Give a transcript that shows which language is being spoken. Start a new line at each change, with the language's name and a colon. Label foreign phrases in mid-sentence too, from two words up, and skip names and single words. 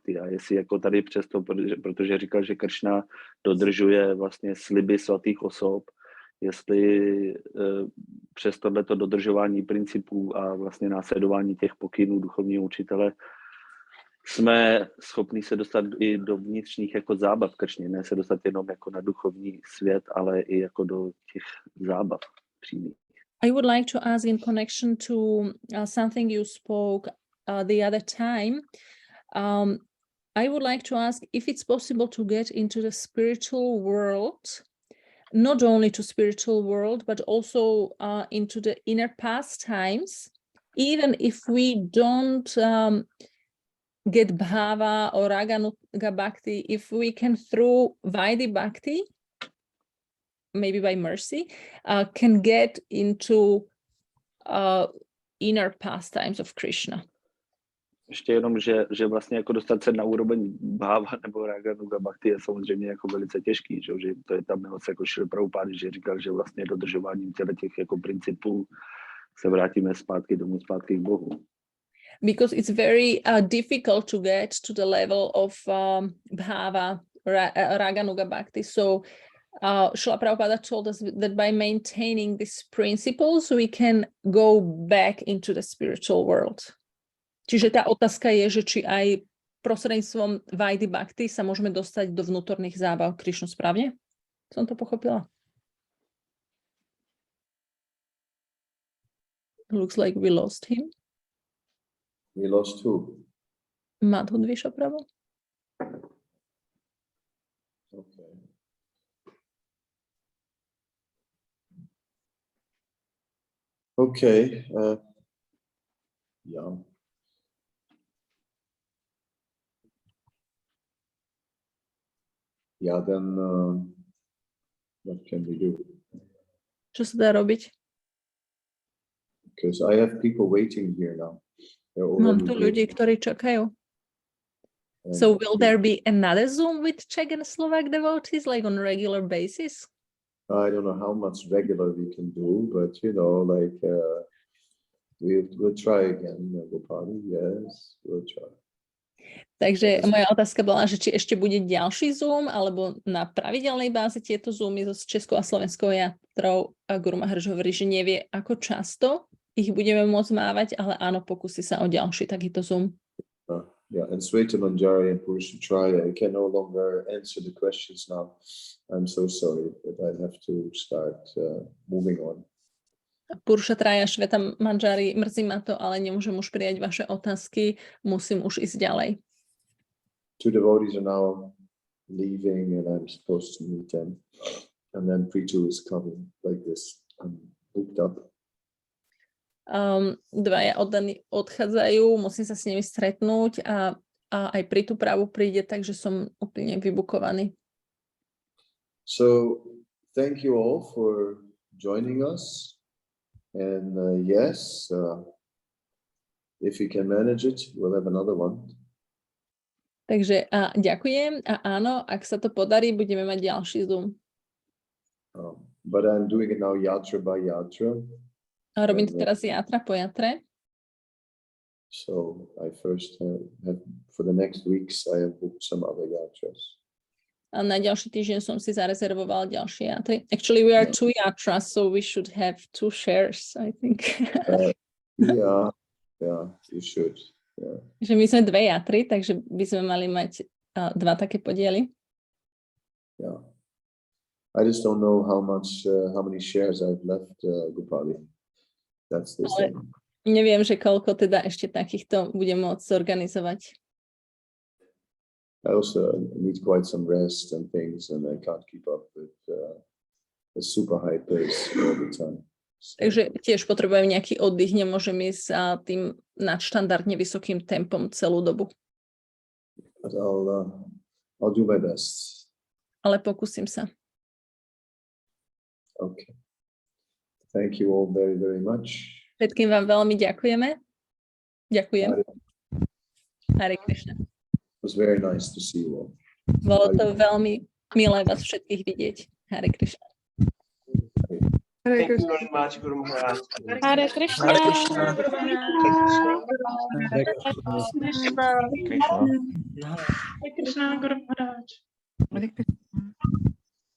Czech: A jestli jako tady přesto, protože říkal, že Kršna dodržuje vlastně sliby svatých osob, jestli přes tohleto dodržování principů a vlastně následování těch pokynů duchovního učitele jsme schopni se dostat i do vnitřních jako zábav Kršně, ne se dostat jenom jako na duchovní svět, ale i jako do těch zábav přímých.
English: I would like to ask in connection to something you spoke the other time. I would like to ask if it's possible to get into the spiritual world, not only to spiritual world, but also into the inner pastimes, even if we don't get bhava or raganuga bhakti, if we can through Vaidhi bhakti, maybe by mercy, can get into inner pastimes of Krishna.
Czech: Ještě jenom, že vlastně jako dostat se na úroveň bhava nebo raganuga bhakti je samozřejmě jako velice těžký, že to je tam milost jako Šrila Prabhupády, že říkal, že vlastně dodržováním těch jako principů se vrátíme zpátky k Bohu.
English: Because it's very difficult to get to the level of bhava, raganuga bhakti. So Srila Prabhupada told us that by maintaining these principles, we can go back into the spiritual world.
Slovak: Čiže tá otázka je, že či aj prostredníctvom Vaidhi bhakti sa môžeme dostať do vnútorných zábav Krišnu, správne? Som to pochopila?
English: Looks like we lost him. We lost who? Madhu Dvisha Prabhu. Okay. Okay. Yeah. Yeah, then what can we do?
Slovak: Čo sa dá robiť?
English: Because I have people waiting here now.
Slovak: Mám tu ľudí, ktorí čakajú.
English: So will there be another Zoom with Czech and Slovak devotees, like on a regular basis? I don't know how much regular we can do, but like we'll try again, Gopali. Yes, we'll try.
Slovak: Takže moja otázka bola, že či ešte bude ďalší Zoom, alebo na pravidelnej báze tieto Zoomy so Českou a Slovenskou Jatrou. A Guru Maharaj hovorí, že nevie, ako často ich budeme môcť mávať, ale áno, pokusí sa o ďalší takýto Zoom.
English: Yeah, and Sweta Manjari and Purusha Traya, I can no longer answer the questions now. I'm so sorry, but I have to start moving on. Purusha Traya,
Slovak: Sveta Manjari, mrzí ma to, ale nemôžem už prijať vaše otázky, musím už ísť ďalej.
English: 2 devotees are now leaving and I'm supposed to meet them. And then Pritu is coming like this. I'm booked up.
Slovak: Dvaja oddaní odchádzajú, musím sa s nimi stretnúť a aj Pritu právu príde, takže som úplne vybukovaný.
English: So thank you all for joining us. And yes, if you can manage it, we'll have another one.
Slovak: Takže ďakujem a áno, ak sa to podarí, budeme mať ďalší Zoom.
English: But I'm doing it now yatra by yatra.
Slovak: A robím to teraz jatra po jatre.
English: So I first have for the next weeks I have booked some other yatras.
Slovak: A na ďalší týždeň som si zarezervoval ďalšie jatry.
English: Actually, we are 2 yatras, so we should have 2 shares, I think. Yeah, you should. Yeah.
Slovak: Že my sme 2 jatry, takže by sme mali mať 2 také podiely.
English: Yeah. I just don't know how many shares I've left, Gopali. That's the thing.
Slovak: Neviem, že koľko teda ešte takýchto budem môcť zorganizovať.
English: I also need quite some rest and things, and I can't keep up with a super high pace all the time.
Slovak: Takže tiež potrebujem nejaký oddych, nemôžem ísť tým nadštandardne vysokým tempom celú dobu.
English: But I'll do my best.
Slovak: Ale pokúsim sa.
English: Okay. Thank you all very, very much.
Slovak: Všetkým vám veľmi ďakujeme. Ďakujem.
English: Hare Krishna. It was very nice to see you all.
Slovak: Bolo to veľmi milé vás všetkých vidieť.
English: Hare Krishna. Thank you very much, Guru Maharaj. Hare Krishna. Hare Krishna. Hare Krishna. Hare Krishna, Guru Maharaj. Hare Krishna.